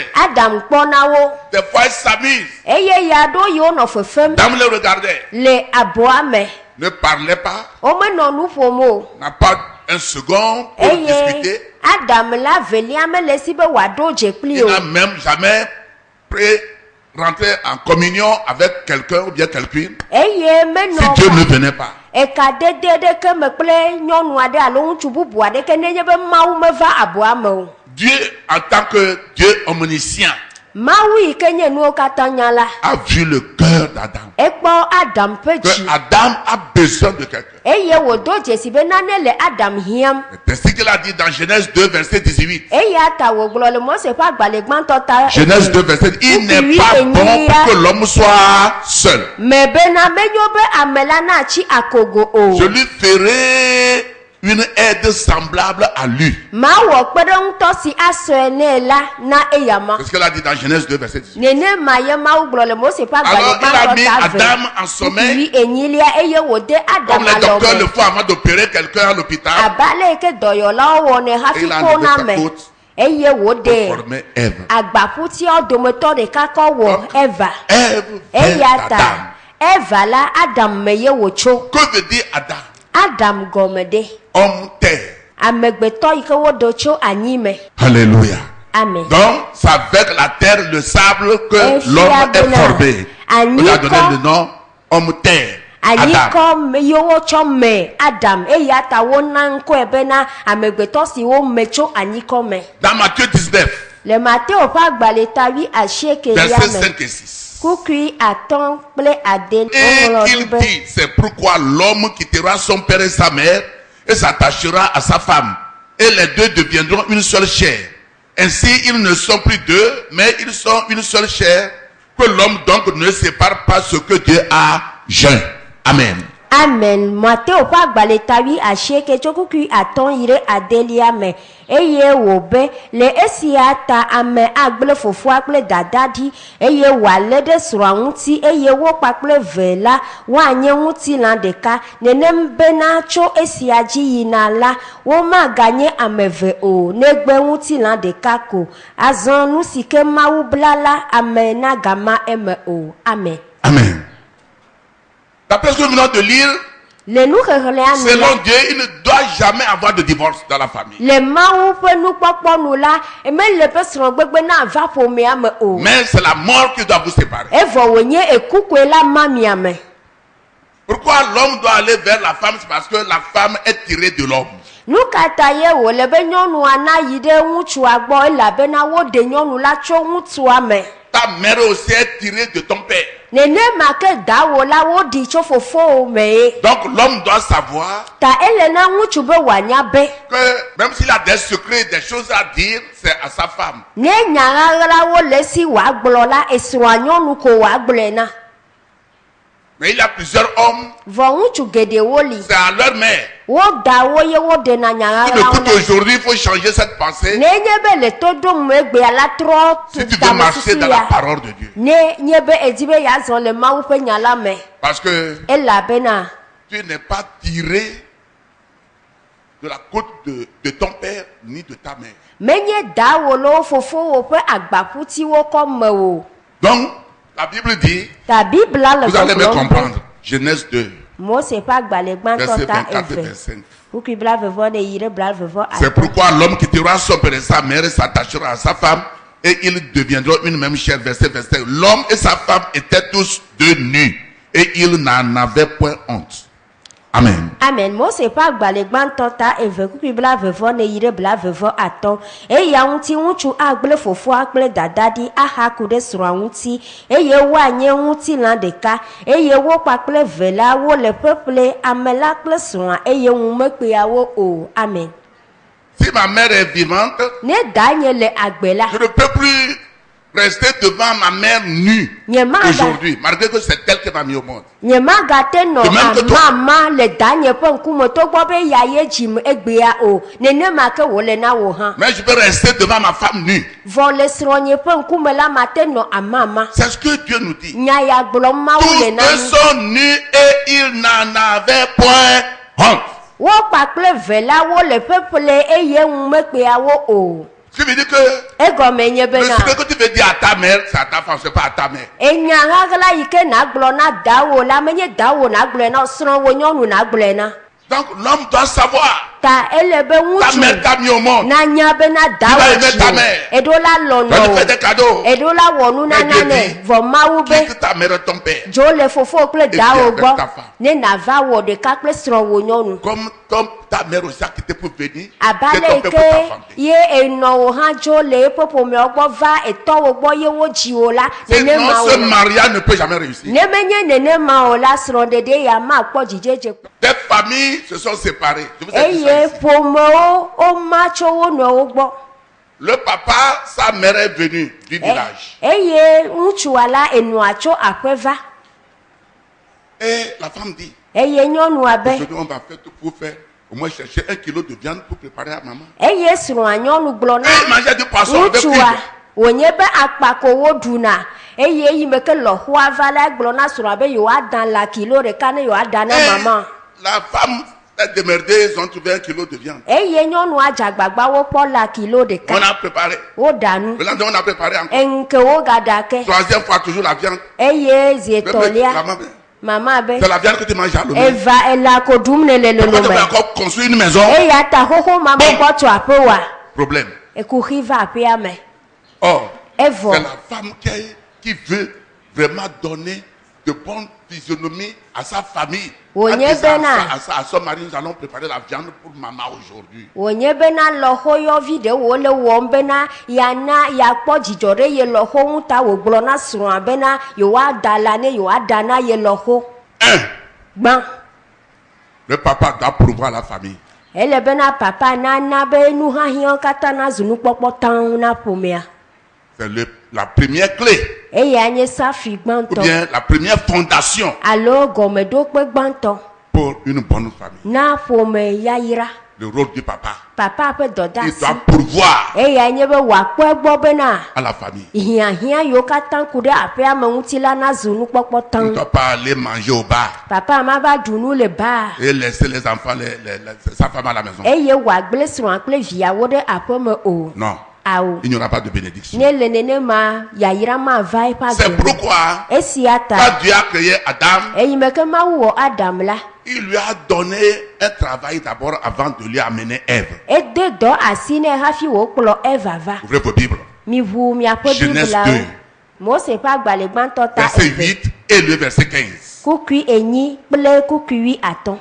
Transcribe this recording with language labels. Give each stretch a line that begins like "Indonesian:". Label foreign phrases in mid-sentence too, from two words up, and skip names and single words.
French: Des fois ils s'amusent. Adam les regardait. Ne parlait pas. N'a pas un second pour discuter. Il n'a même jamais rentrer en communion avec quelqu'un ou bien quelqu'une
Ewe: eye me si no
French: Dieu ne venait pas.
Ewe: e ka de ke me kple nyɔnu aɖe alo ŋutsu bubu aɖe ke nenye be Mawu meva aboa me o.
French: Dieu, en tant que Dieu omniscient,
Ewe: Mawu yi ke nye nuwo katã nya la
French: a vu le cœur d'Adam.
Ewe: ekpɔ Adam ƒe
French: Que
Ewe: dzi
French: Adam a besoin de quelqu'un.
Ewe: eye wòdo dzesi be nane le Adam hiãm.
French: C'est ce qu'il a dit dans Genèse 2, verset 18.
Ewe: Eya ta wògblɔ le Mose ƒe agbalẽ gbãtɔ ta
French: Genèse 2, verset 18. Il n'est pas bon pour que l'homme soit seul.
Ewe: me bena menyo be ame la natsi akogo o.
French: Je lui ferai une aide semblable à lui.
Ewe: Mawɔ kpeɖeŋutɔ si asɔe nɛ la na eyama.
French: C'est ce qu'il a dit dans Genèse 2, verset 18.
Ewe: Nenema ye Mawu gblɔ le Mose ƒe agbalẽ
French: Alors il a mis
Ewe: gbãtɔ ta
French: Adam en sommeil,
Ewe: Ŋutsuvi enyilia eye wòde
French: comme Adam les docteurs le
Ewe: alɔme.
French: font avant d'opérer quelqu'un à l'hôpital,
Ewe: Abe ale yi ke dɔyɔlawo wɔnɛ
French: Et
Ewe: hafi
French: il a
Ewe: ko
French: enlevé
Ewe: na
French: sa
Ewe: me
French: côte
Ewe: eye
French: pour
Ewe: wòde
French: former Ève.
Ewe: agbaƒutiawo dometɔ ɖeka kɔ wɔ Eva.
French: Ève
Ewe: Eya
French: vient
Ewe: ta
French: d'Adam.
Ewe: Eva la Adam me ye wòtso.
French: Que veut dire Adam?
Ewe: Adam gɔme ɖe
French: Homme terre.
Ewe: amegbetɔ yi ke woɖo tso anyi me.
French: Alléluia. Amen. Donc, c'est avec la terre, le sable que l'homme est formé. On lui a donné le nom homme terre. Adam.
Ewe: Anyikɔ me yiwo tsɔ me Adam eya ta wona ŋkɔe bena amegbetɔ si wo me tso anyikɔ me.
French: Dans Matthieu 19,
Ewe: Le Mateo ƒe agbalẽ tawi asiekelia
French: versets
Ewe: me
French: 5 et 6.
Ewe: kukui atɔ̃ kple ade
French: Et
Ewe: woŋlɔ
French: il
Ewe: ɖi be
French: dit, c'est pourquoi l'homme quittera son père et sa mère et s'attachera à sa femme. Et les deux deviendront une seule chair. Ainsi, ils ne sont plus deux, mais ils sont une seule chair. Que l'homme donc ne sépare pas ce que Dieu a joint. Amen. Amen.
Ewe: Mateo ƒe agbalẽ tawi asieke tso kukui atɔ̃ yi ɖe adelia me eye wòbe le esia ta ame agble fofoa kple dada ɖi eye wòalé ɖe srɔ̃a ŋuti eye wo kpakple ve la woanye ŋutilã ɖeka nenem bena tso esia dzi yina la womaganye ame eve o negbe ŋutilã ɖeka ko azɔ nu si ke Mawu bla la ame nagama eme o. Amen. Amen.
French: D'après ce que nous venons de lire,
Ewe: Le nuxexlẽa nu la
French: selon Dieu, il ne doit jamais avoir de divorce dans la famille.
Ewe: le Mawu ƒe nukpɔkpɔ nu la mele ƒe srɔ̃gbegbe na va ƒomea me o.
French: Mais c'est la mort qui doit vous séparer.
Ewe: Evɔ wònye ekukoe la ma mia me.
French: Pourquoi l'homme doit aller vers la femme? C'est parce que la femme est tirée de l'homme.
Ewe: Nu ka ta ye wòle be nyɔnua nayi ɖe ŋutsua gbɔ elabena woɖe nyɔnu la tso ŋutsua me.
French: Ta mère aussi est tirée de ton père.
Ewe: Nenema ke dawòla woɖi tso fofowo me.
French: Donc l'homme doit savoir
Ewe: Ta ele na ŋutsu be wòanya be
French: que même s'il a des secrets, des choses à dire, c'est à sa femme.
Ewe: ne nya ɣaɣlawo le si wòagblɔ la esrɔ̃a nyɔnu ko wòagblɔe na.
French: Mais il y a plusieurs hommes,
Ewe: Vɔ ŋutsu geɖewo li.
French: c'est à leur mère.
Ewe: Woda wo ye woɖena nya
French: Si tu
Ewe: ɣaɣlawo
French: écoutes
Ewe: na.
French: aujourd'hui, il faut changer cette pensée
Ewe: Nenye be le to ɖom egbea la trɔ
French: si tu veux marcher dans la
Ewe: ya.
French: parole de Dieu.
Ewe: Ne nye be edi be yazɔ le Mawu ƒe nya la me.
French: Parce que
Ewe: Elabena
French: tu n'es pas tiré de la côte de ton père ni de ta mère.
Ewe: menye dawolo fofowo ƒe agbaƒutiwo kɔ me o.
French: Donc, la Bible dit,
Ewe: Ta Bibla le
French: vous allez me
Ewe: gbɔgblɔm be
French: comprendre, Genèse 2,
Ewe: Mose ƒe agbalẽ gbãtɔ
French: verset
Ewe: ta
French: 24 et
Ewe: eve.
French: 25.
Ewe: Kukui blaeve-vɔ ɖe yi ɖe blaeve-vɔ
French: C'est
Ewe: atɔ̃.
French: pourquoi l'homme quittera son père et sa mère et s'attachera à sa femme et ils deviendront une même chair. Verset 25. L'homme et sa femme étaient tous deux nus et ils n'en avaient point honte. Amen. Amen.
Ewe: Mose ƒe agbalẽ gbãtɔ ta eve kukui blaeve-vɔ ne yi ɖe blaeve-vɔ atɔ̃. Eya ŋuti ŋutsu agble fofoa kple dada ɖi ahaku ɖe srɔ̃a ŋuti eye woanye ŋutilã ɖeka eye wo kpakple ve la wole ƒeƒle ame la kple srɔ̃a eye ŋu mekpeawo o. Amen.
French: Si ma mère est vivante,
Ewe: Ne danye le agbe la.
French: je ne peux plus rester devant ma mère nue
Ewe: Nyemaga
French: aujourd'hui, malgré que c'est elle qui m'a mis au monde.
Ewe: nyemagate nɔ
French: De même que toi.
Ewe: amama le danye ƒe ŋkume togbɔ be ya ye dzim egbea o. Nenema ke wòle na wò hã.
French: Mais je peux rester devant ma femme nue.
Ewe: Vɔ le srɔ̃nye ƒe ŋkume la mate nɔ amama.
French: C'est ce que Dieu nous dit.
Ewe: Nya ya gblɔm Mawu
French: Tous
Ewe: le na
French: deux
Ewe: mi.
French: sont nus et ils n'en avaient point honte.
Ewe: Wo kpakple ve la wole ƒeƒle eye ŋu mekpeawo o.
French: Ce qui veut dire que
Ewe: Egɔme nye
French: le
Ewe: bena
French: secret que tu veux dire à ta mère, c'est à ta femme, c'est pas à ta mère.
Ewe: enya ɣaɣla yi ke nagblɔ na dawo la menye dawo nagblɔe na srɔ̃wo nyɔnu nagblɔe na.
French: Donc l'homme doit savoir
Ewe: ta elebe Ta ŋutsu
French: mère t'a mis au monde.
Ewe: nanya bena
French: Tu vas aimer ta
Ewe: dawo
French: mère.
Ewe: eɖo la
French: Tu vas lui
Ewe: lɔnɔ
French: faire des cadeaux.
Ewe: eɖo la wɔ nunana
French: Mais Dieu
Ewe: nɛ
French: dit,
Ewe: vɔ mawu be
French: Quitte ta mère et ton père.
Ewe: dzo le fofo kple
French: viens
Ewe: dawo
French: avec
Ewe: gbɔ
French: ta femme.
Ewe: ne nava wɔ ɖeka kple srɔ̃wò nyɔnu
French: Comme ta mère aussi a quitté pour venir.
Ewe: abe
French: C'est
Ewe: ale
French: ton père pour ta
Ewe: ke
French: femme.
Ewe: ye enɔwo hã dzo le eƒe ƒomewo gbɔ va etɔwo gbɔ ye wodzi wo la
French: Sinon,
Ewe: nenema
French: ce
Ewe: o
French: mariage ne peut jamais réussir.
Ewe: ne menye nenema o la srɔ̃ɖeɖe ya makpɔ dzidzedze kpɔ.
French: Des familles se sont séparées. Je vous ai dit ça
Ewe: eye
French: ici.
Ewe: ƒomewo woma tso wo nɔewo gbɔ
French: Le papa, sa mère est venue du village.
Ewe: eye ŋutsua la enɔa tso aƒe va
French: Et la femme dit,
Ewe: eye nyɔnua be
French: aujourd'hui on va faire tout pour faire, au moins chercher 1 kilo de viande pour préparer à maman.
Ewe: eye srɔ̃a nyɔnu gblɔ na
French: Et manger du poisson avec
Ewe: ŋutsua
French: huile.
Ewe: wònye be akpa ko woɖuna eye yi me ke lɔƒoa va la gblɔ na srɔ̃a be yewoada lã kilo ɖeka ne yewoada na
French: Et
Ewe: mama
French: la femme s'est démerdée, ils ont trouvé 1 kilo de viande.
Ewe: eye nyɔnua dze agbagba wokpɔ lã kilo
French: On
Ewe: ɖeka
French: a préparé.
Ewe: woɖa nu
French: Le lendemain, on a préparé encore.
Ewe: eŋkewo gaɖa ke
French: Troisième fois, toujours la viande.
Ewe: eye zi
French: Mais
Ewe: etɔ̃lia
French: maman,
Ewe: mama be
French: c'est la viande que tu manges à l'eau.
Ewe: eva elã ko ɖum ne le
French: Pourquoi tu
Ewe: lolo
French: veux
Ewe: me
French: encore construire une maison?
Ewe: eya ta xoxo ma gbɔgbɔ tso aƒe wa
French: Problème.
Ewe: ekuxi va aƒea me
French: Or,
Ewe: evɔ
French: c'est la femme qui veut vraiment donner de bonnes physionomies à sa famille. Oui, En bien, disant Bernard. à son mari, nous allons préparer la viande pour maman aujourd'hui.
Ewe: wònye bena lɔxɔyɔvi ɖewo le wɔm bena yana yakpɔ dzidzɔ ɖe ye lɔxɔ ŋu ta wògblɔ na srɔ̃a bena yewoada la ne yewoada na ye lɔxɔ
French: 1.
Ewe: gbã
French: Le papa doit pourvoir la famille.
Ewe: ele bena papa nana be nu hãhiãwo katã nazu nukpɔkpɔ taŋ na ƒomea
French: C'est la première clé,
Ewe: eya nye safi
French: ou
Ewe: gbãtɔ
French: bien la première fondation
Ewe: alo gɔmeɖokpe gbãtɔ
French: pour une bonne famille.
Ewe: na ƒome yayra
French: Le rôle du papa.
Ewe: papa ƒe
French: Il
Ewe: dɔdeasi
French: doit pourvoir
Ewe: eya nye be wòakpɔ egbɔ bena
French: à la famille.
Ewe: hiãhiã yiwo katã ku ɖe aƒea me ŋuti la nazu nukpɔkpɔ
French: Il ne
Ewe: taŋ
French: doit pas aller manger au bar
Ewe: papa ma va ɖu nu le baa
French: et laisser les enfants, sa femme à la maison.
Ewe: eye wòagblẽ srɔ̃a kple viawo ɖe aƒe me o
French: Non,
Ewe: awo
French: il n'y aura pas de bénédiction.
Ewe: ne le nenema yayra mava eƒe
French: C'est
Ewe: agbe me.
French: pourquoi,
Ewe: esia
French: quand
Ewe: ta
French: Dieu a créé Adam,
Ewe: eyi me ke mawu wɔ adam la
French: il lui a donné un travail d'abord avant de lui amener Ève.
Ewe: ede dɔ asi nɛ hafi wòkplɔ eva va
French: Ouvrez vos Bibles.
Ewe: miʋu miaƒe
French: Genèse
Ewe: biblawo
French: 2.
Ewe: mose ƒe agbalẽ gbãtɔ ta
French: Verset
Ewe: eve
French: 8 et le verset 15.
Ewe: kukui enyi kple kukui atɔ̃